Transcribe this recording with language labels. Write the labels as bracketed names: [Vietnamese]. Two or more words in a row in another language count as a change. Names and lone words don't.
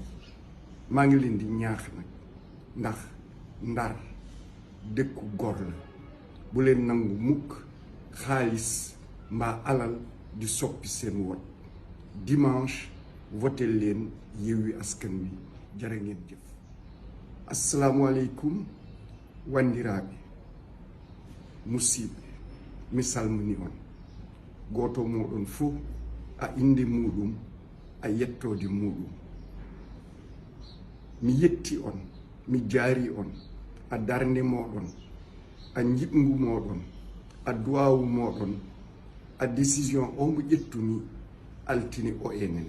[Wolof] maa ngi leen di ñaax nag ndax Ndar dëkku gor la. bu leen nangu mukk xaalis mbaa alal di soppi seen wot. dimanche voteel leen Yewwi Askan Wi. jërë ngeen jëf. [Fula] assalamualeykum wandiraɓe musidɓe, mi salmini on. goto moɗon fof a inde muɗum, a yettode muɗum. mi yetti on, mi jaari on, a darnde moɗon, a jiɓngu moɗon, a duwawu moɗon, a décision o mo ƴettumi altine o enene.